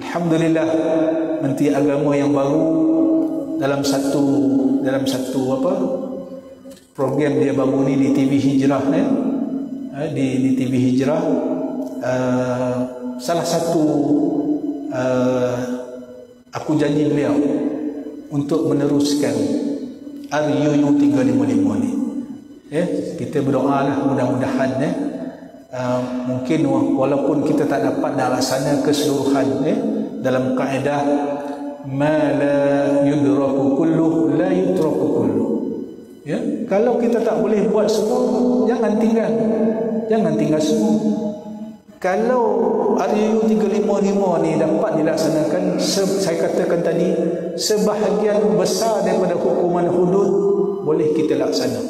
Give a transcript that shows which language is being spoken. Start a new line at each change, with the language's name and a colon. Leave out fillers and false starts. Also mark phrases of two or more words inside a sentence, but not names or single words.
Malay: Alhamdulillah, Menteri Agama yang baru dalam satu program dia baru ni di TV Hijrah ni, di TV Hijrah, salah satu aku janji beliau untuk meneruskan RUU 355 ni. Ya, kita berdoalah mudah-mudahan mungkin walaupun kita tak dapat nak laksana keseluruhan dalam kaedah
Arabic: ما لا يدرك كله لا يترك كله.
Malay: Ya, kalau kita tak boleh buat semua, jangan tinggal semua. Kalau RUU 355 ni dapat dilaksanakan, saya katakan tadi, sebahagian besar daripada hukuman hudud boleh kita laksana.